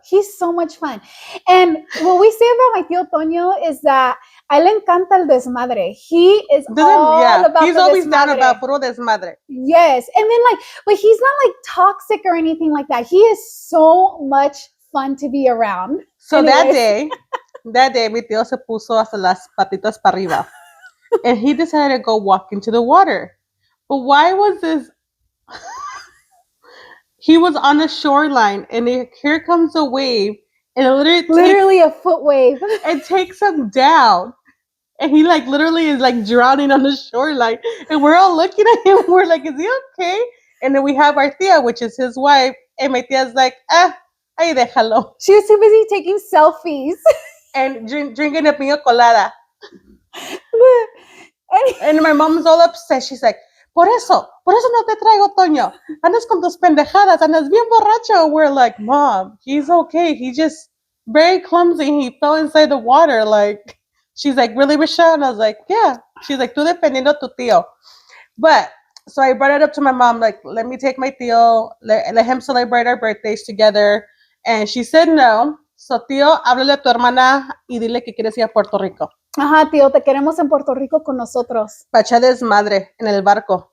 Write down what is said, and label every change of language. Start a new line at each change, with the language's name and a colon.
English: He's so much fun. And what we say about my tío Toño is that
Spanish: a él le encanta el desmadre.
English: He is about he's always down about
Spanish: puro desmadre.
English: Yes. And then but he's not like toxic or anything like that. He is so much fun to be around.
Spanish: So that day, mi tío se puso hasta las patitas para arriba.
English: And he decided to go walk into the water. But why was this? He was on the shoreline, and here comes a wave, and it literally a foot wave. It takes him down, and he literally is drowning on the shoreline, and we're all looking at him. We're like, "Is he okay?" And then we have our tía, which is his wife, and my tía's like,
Spanish: "Ahí déjalo."
English: She was too busy taking selfies and drinking a piña colada. And my mom's all upset. She's like,
Spanish: Por eso no te traigo,
English: Toño.
Spanish: Andas con tus pendejadas. Andas bien borracho.
English: We're like, Mom, he's okay. He just very clumsy. He fell inside the water. She's like, really, Michelle? And I was like, yeah. She's like,
Spanish: tú dependiendo tu tío.
English: But, so I brought it up to my mom, let me take my tío, let him celebrate our birthdays together. And she said no.
Spanish: So, tío, háblale a tu hermana y dile que quieres ir a Puerto Rico. Ajá, tío, te queremos en Puerto Rico con nosotros. Pacha desmadre en el barco.